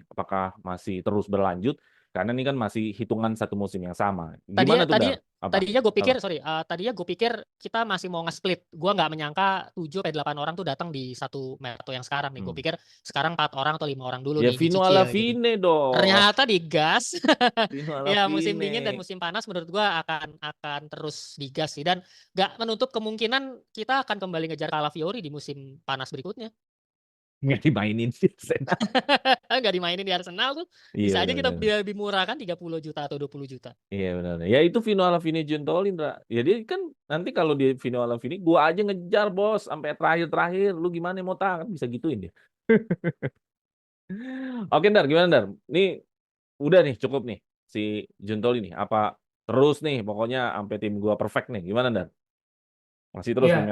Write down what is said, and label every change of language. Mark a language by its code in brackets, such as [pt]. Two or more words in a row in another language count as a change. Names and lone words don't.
[id] Apakah masih terus berlanjut? Karena ini kan masih hitungan satu musim yang sama. tadinya Gimana tuh tadi Dar? Apa? tadinya gue pikir Apa? tadinya gue pikir kita masih mau nge-split. Gua nggak menyangka 7 sampai 8 orang tuh datang di satu mercato yang sekarang nih. Gue pikir sekarang 4 orang atau 5 orang dulu Ya nih [it] Vino alla [id] dicicil gitu. fine dong. Ternyata digas. [it] Vino alla [id] Ya musim dingin dan [it] fine. [id] musim panas menurut gua akan terus digas sih dan nggak menutup kemungkinan kita akan kembali ngejar Calafiori di musim panas berikutnya. Nggak dimainin di Arsenal. Nggak dimainin di Arsenal tuh Iya bisa aja kita benar. lebih murah kan 30 juta atau 20 juta. Iya benar. Ya itu [it] Vino alla fine [id] Gentolin, Ra. Ya dia kan nanti kalau di [it] Vino alla fine [id] gua aja ngejar bos sampai terakhir. Lu gimana mau tahan bisa gituin dia. Oke, Dar, gimana, Dar? Ini udah nih, cukup nih si Juntoli nih. Apa terus nih, pokoknya sampai tim gua perfect nih. Gimana, Dar? Masih terus nih